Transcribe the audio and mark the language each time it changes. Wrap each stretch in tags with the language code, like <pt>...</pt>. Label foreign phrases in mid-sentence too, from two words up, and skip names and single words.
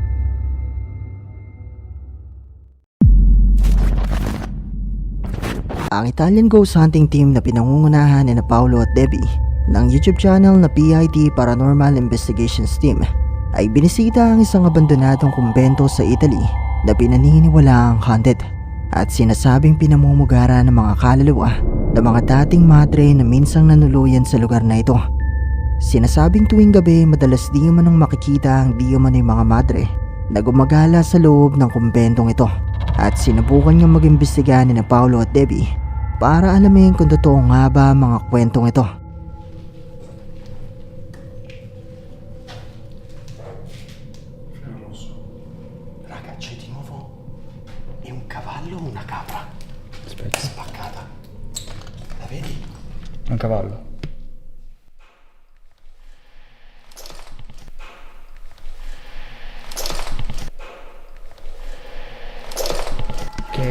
<tl>Ang</tl> <en>Italian ghost hunting team</en> <tl>na pinangungunahan ni Paolo at Debbie ng YouTube channel na PIT Paranormal Investigations Team ay binisita ang isang abandonadong kumbento sa Italy na pinaniniwalaang haunted at sinasabing pinamumugara ng mga kaluluwa ng mga dating madre na minsang nanuluyan sa lugar na ito. Sinasabing tuwing gabi madalas di umanong makikita ang di umano'y mga madre na gumagala sa loob ng kumbentong ito at sinubukan niyang mag-imbestiga ni Paolo at Debbie para alamin kung totoo nga ba ang mga kwentong ito.</tl> <it>Raga, c'è di nuovo. È un cavallo o una capra? Aspetta. Spaccata. La vedi? Un cavallo. Che</it>